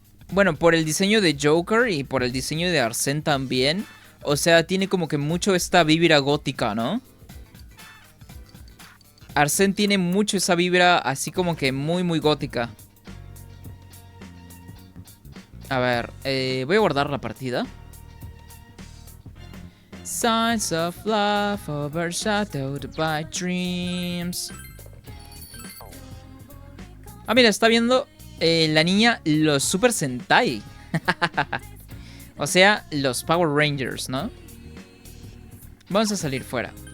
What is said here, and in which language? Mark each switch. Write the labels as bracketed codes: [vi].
[es] Bueno, por el diseño de Joker y por el diseño de Arsène también. O sea, tiene como que mucho esta vibra gótica, ¿no? Arsène tiene mucho esa vibra así como que muy, muy gótica. A ver, voy a guardar la partida. [en] Signs of love overshadowed by dreams. [es] Ah, mira, está viendo la niña los Super Sentai. O sea, los Power Rangers, ¿no? Vamos a salir fuera.